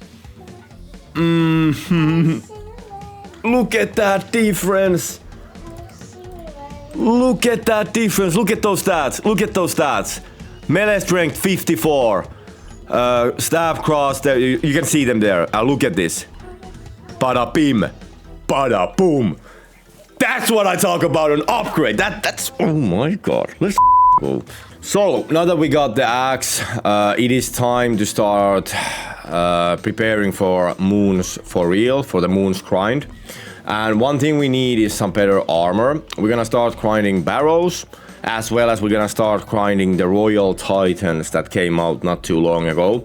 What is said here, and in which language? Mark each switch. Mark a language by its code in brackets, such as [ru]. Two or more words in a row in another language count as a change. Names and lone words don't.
[en] Look at that difference. Look at that difference. Look at those stats. Look at those stats. Melee strength 54. Stab cross, there, you can see them there. Look at this. Bada bim. Bada boom. That's what I talk about, an upgrade. That's oh my god. Let's go. So, now that we got the axe, it is time to start preparing for moons for real, for the moons grind. And one thing we need is some better armor. We're gonna start grinding barrows, as well as we're gonna start grinding the Royal Titans that came out not too long ago.